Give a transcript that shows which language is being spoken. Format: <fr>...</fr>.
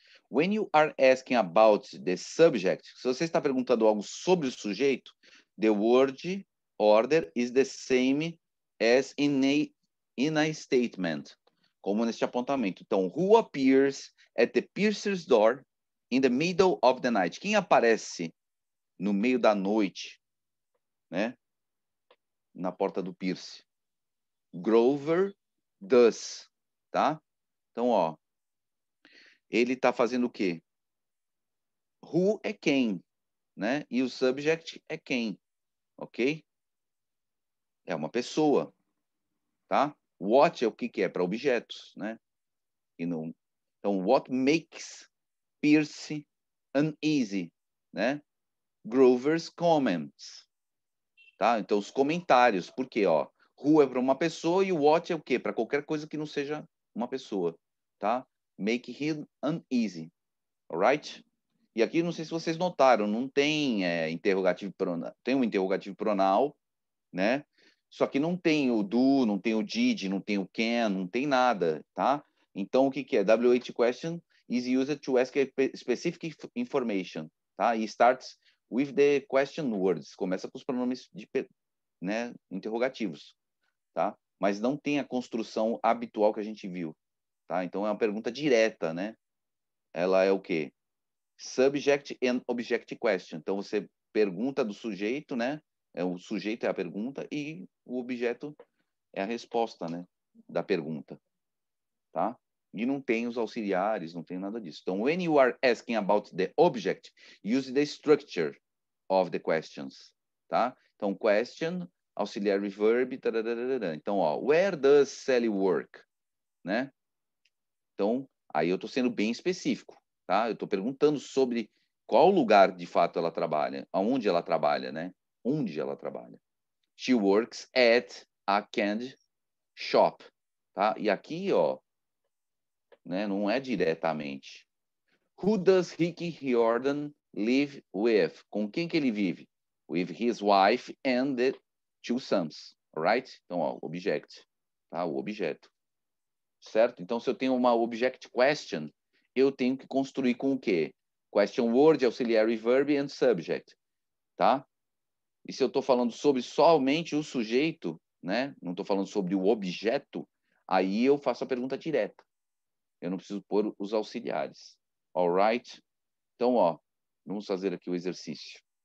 <en>When you are asking about the subject,</en> <pt>se você está perguntando algo sobre o sujeito,</pt> <en>the word order is the same as in a statement,</en> <pt>como neste apontamento.</pt> <en>Então, who appears at the piercer's door in the middle of the night?</en> <pt>Quem aparece no meio da noite, né? Na porta do pierce.</pt> <en>Grover does,</en> <pt>tá? Então, ó, ele está fazendo o quê? Who é quem, né? E o subject é quem, ok? É uma pessoa, tá? What é o que é? Para objetos, né? E não...</pt> <en>Então, what makes Pierce uneasy, né? Grover's comments,</en> <pt>tá? Então, os comentários, por quê? Ó, who é para uma pessoa e o what é o quê? Para qualquer coisa que não seja uma pessoa, tá?</pt> <en>Make him uneasy, alright?</en> <pt>E aqui, não sei se vocês notaram, não tem interrogativo pronal, tem um interrogativo pronal, né? Só que não tem o do, não tem o did, não tem o can, não tem nada, tá? Então, o que que é?</pt> <en>WH question is used to ask a specific information, tá? E starts with the question words.</en> <pt>Começa com os pronomes né, interrogativos, tá? Mas não tem a construção habitual que a gente viu, tá? Então, é uma pergunta direta, né? Ela é o quê?</pt> <en>Subject and object question.</en> <pt>Então, você pergunta do sujeito, né? O sujeito é a pergunta e o objeto é a resposta, né? Da pergunta, tá? E não tem os auxiliares, não tem nada disso.</pt> <en>Então, when you are asking about the object, use the structure of the questions, tá? Então, question, auxiliary verb, tararara. Então, ó, where does Sally work?</en> <pt>Né? Então, aí eu estou sendo bem específico, tá? Eu estou perguntando sobre qual lugar, de fato, ela trabalha, aonde ela trabalha, né? Onde ela trabalha.</pt> <en>She works at a candy shop, tá?</en> <pt>E aqui, ó, né, não é diretamente.</pt> <en>Who does Ricky Riordan live with?</en> <pt>Com quem que ele vive?</pt> <en>With his wife and the 2 sons, alright?</en> <pt>Então, ó, object, tá? O objeto. Certo? Então, se eu tenho uma object question, eu tenho que construir com o quê?</pt> <en>Question word, auxiliary verb and subject, tá?</en> <pt>E se eu estou falando sobre somente o sujeito, né? Não estou falando sobre o objeto, aí eu faço a pergunta direta. Eu não preciso pôr os auxiliares. Alright? Então, ó, vamos fazer aqui o exercício.</pt>